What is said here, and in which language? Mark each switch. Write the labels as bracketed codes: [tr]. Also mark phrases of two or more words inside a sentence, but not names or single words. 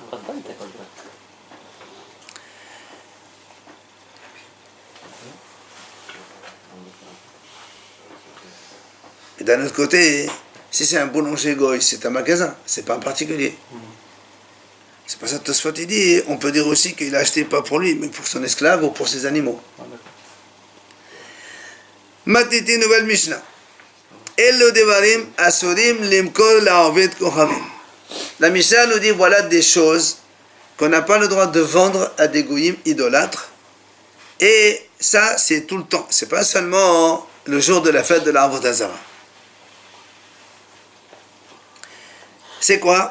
[fr] Et d'un autre côté, si c'est un boulanger goy, c'est un magasin, c'est pas un particulier. C'est pas ça que Tosfot il dit. On peut dire aussi qu'il a acheté pas pour lui, mais pour son esclave ou pour ses animaux. Matiti, nouvelle Mishnah. [he] אלו דברים אסורים למכור לעובדי כוכבים. [fr] La Mishnah nous dit voilà des choses qu'on n'a pas le droit de vendre à des goyim idolâtres. Et ça, c'est tout le temps. C'est pas seulement le jour de la fête de la [he] עבודה זרה. [fr] C'est quoi?